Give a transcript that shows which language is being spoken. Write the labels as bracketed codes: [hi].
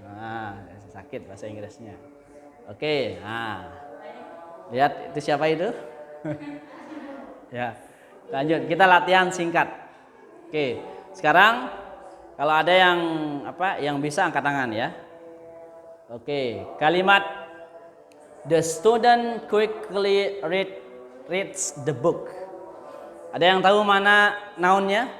[id] Nah, sakit bahasa Inggrisnya. Oke, nah lihat itu siapa itu? Ya, lanjut kita latihan singkat. Oke, sekarang kalau ada yang bisa angkat tangan ya. Oke, kalimat [en] the student quickly reads the book. [id] Ada yang tahu mana nounnya?